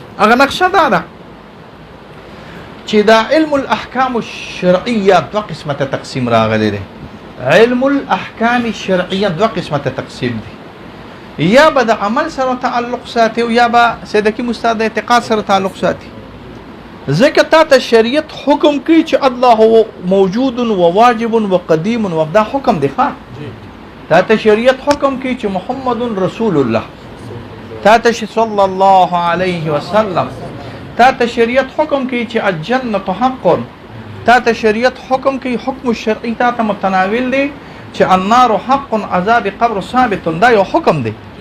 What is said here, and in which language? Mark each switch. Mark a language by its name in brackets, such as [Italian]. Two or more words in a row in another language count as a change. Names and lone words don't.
[Pashto] هغه نقشه دا ده چې دا [Arabic] علم الاحکام الشرعیه [Pashto] دوه قسمه تقسیم راغلی دی. [Arabic] علم الاحکام الشرعیه [Pashto] دوه قسمه تقسیم دی، یا به د عمل سره تعلق ساتي او یا به صدقي مستعد اعتقاد سره تعلق ساتي. ځکه تا ته شریعت حکم کوي چې [Arabic] الله هو موجود و واجب و قدیم [Pashto] و دا حکم دی ښه. تا ته شریعت حکم کوي چې [Arabic] محمد رسول الله، [Pashto] تا ته [Arabic] صلی الله علیه وسلم، [Pashto] تا ته شریعت حکم کوي چې [Arabic] الجنة حق، [Pashto] تا ته شریعت حکم کوي [Arabic] حکم الشرعي [Pashto] تا ته متناول دی چې [Arabic] النار حق عذاب قبر ثابت، [Pashto] دا یو حکم دی.